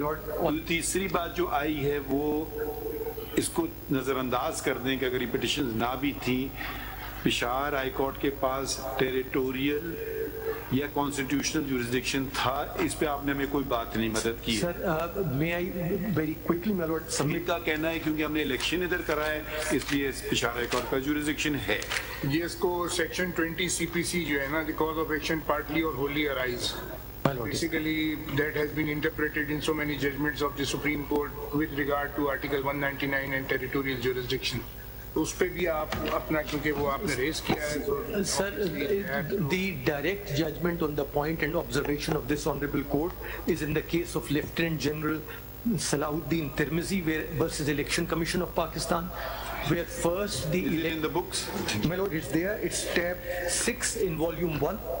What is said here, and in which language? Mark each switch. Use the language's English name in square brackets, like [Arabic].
[Urdu] اور تیسری بات جو آئی ہے وہ اس کو نظر انداز کر دیں کہ اگر یہ پٹیشنز نہ بھی تھیں، پشاور ہائی کورٹ کے پاس ٹیریٹوریل یا کانسٹیٹیوشنل جورسڈکشن تھا. اس پہ آپ نے ہمیں کوئی بات نہیں مدد کی. [English] sir میں I very quickly my lord [Urdu] سمیت کا کہنا ہے کیونکہ ہم نے الیکشن ادھر کرا ہے اس لیے پشاور ہائی کورٹ کا جورسڈکشن ہے. [English] یہ اس کو سیکشن 20 CPC جو ہے نا، the cause of action partly اور wholly arise. Basically, that has been interpreted in so many judgments of the Supreme Court with regard to Article 199 and territorial jurisdiction. [Urdu] اس پہ بھی آپ اپنا کیونکہ وہ آپ نے ریز کیا ہے تو [English] Sir the direct judgment on the point and observation of this honorable court is in the case of Lieutenant General Salahuddin Tirmizi versus Election Commission of Pakistan, where first the Is it in the books? My lord, it's there. It's tab 6 in volume 1.